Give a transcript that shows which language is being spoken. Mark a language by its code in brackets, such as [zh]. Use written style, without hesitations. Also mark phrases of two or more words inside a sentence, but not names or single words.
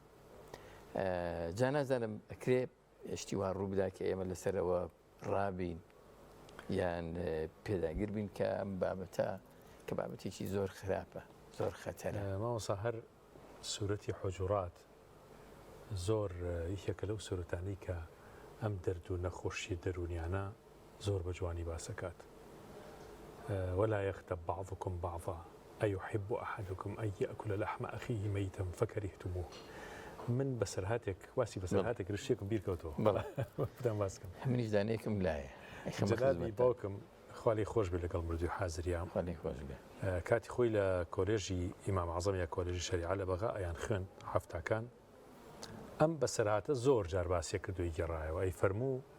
[ckb] جا نازانم ئەکرێ هێشتیوان ڕوو بدا کە ئێمە لەسەرەوە ڕابین یان پێداگیر بین کە ئەم بابەتە کە بابەتێکی زۆر خراپە، زۆر خەتەرە. مامۆستا هەر سوورەتی حوجورات زۆر یەکێکە لەو سوورەتانەی کە ئەم دەرد و نەخۆشی دەرونیانە زۆر بە جوانی باسەکات. [ar] ولا يغتب بعضكم بعضا أيحب أحدكم أن يأكل لحم أخيه ميتا فكرهتموه. [ckb] من بەسەرهاتێک واسی بەسەرهاتێک ڕشتێکم بیرکەوتەوە بدەم باسکەم منیش دانەیەکم لایە جەنابی باوکم خوالی خۆش بێ لەگەڵ مردووی حازریان کاتی خۆی لە کۆلێژی ئیمام عەزەم یا کۆلێژی شەریعە لە بەغا ئەیان خوێن هەفتاکان ئەم بەسەرهاتە زۆر جار باسیە کردووی گەڕایەوە ئەی فەرموو